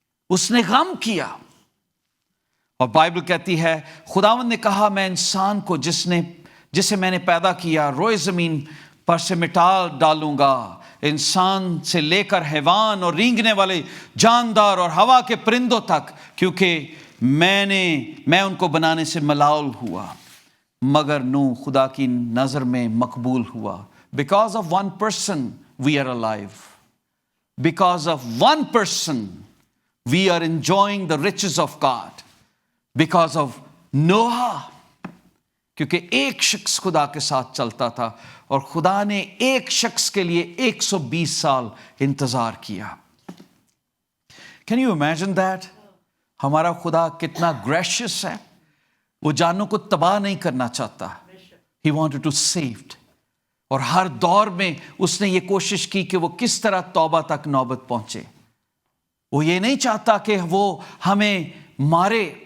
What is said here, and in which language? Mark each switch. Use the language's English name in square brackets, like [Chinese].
[Urdu] اس نے غم کیا۔ اور بائبل کہتی ہے خداوند نے کہا میں انسان کو جسے میں نے پیدا کیا روئے زمین پر سے مٹا ڈالوں گا، انسان سے لے کر حیوان اور رینگنے والے جاندار اور ہوا کے پرندوں تک، کیونکہ میں ان کو بنانے سے ملال ہوا۔ مگر نوح خدا کی نظر میں مقبول ہوا۔ [English] Because of one person we are alive. Because of one person we are enjoying the riches of God. Because of Noah. [Urdu] کیونکہ ایک شخص خدا کے ساتھ چلتا تھا، اور خدا نے ایک شخص کے لیے 120 سال انتظار کیا۔ [English] Can you imagine that؟ [Urdu] ہمارا خدا کتنا گریشیس ہے، وہ جانوں کو تباہ نہیں کرنا چاہتا۔ [English] He wanted to save، [Urdu] اور ہر دور میں اس نے یہ کوشش کی کہ وہ کس طرح توبہ تک نوبت پہنچے۔ وہ یہ نہیں چاہتا کہ وہ ہمیں مارے،